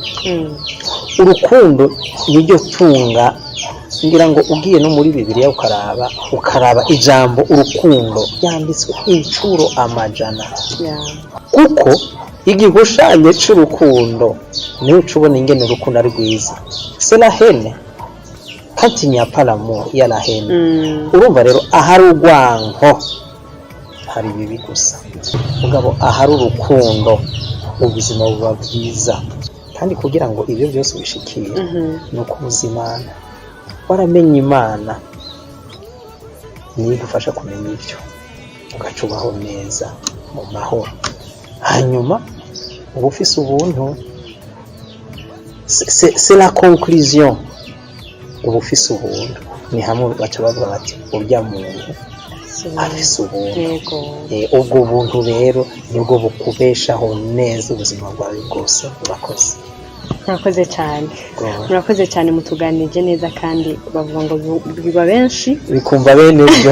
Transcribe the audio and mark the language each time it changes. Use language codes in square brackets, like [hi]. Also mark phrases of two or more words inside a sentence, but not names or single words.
[rn] Urukundo niryo tunga, ngira ngo ugiye no muri Bibiliya ukaraba ijambo urukundo yanditswe incuro amajana, kuko igihushanyo cy'urukundo niyo ucubona ingene urukundo ari rwiza. [fr] C'est la haine quand il n'y a pas l'amour, il y a la haine. [rn] Urumva rero ahari urwanko hari bibi gusa, mugabo ahari urukundo ubuzima buba bwiza. Kandi kugira ngo ibyo byose ubishikire no kubuzimana waramenye Imana niyo igufasha kumenya ibyo, ugacubaho neza mu mahoro, hanyuma uba ufise ubuntu. [fr] C'est la conclusion, [rn] uba ufise ubuntu. Ni hamwe baca bavuga bati urya muntu afise ubuntu. Ubwo buntu rero nibwo bukubeshaho neza ubuzima bwawe bwose. Urakoze. Murakoze cyane mutuganije neza, kandi bavuga ngo biba benshi bikumva bene byo.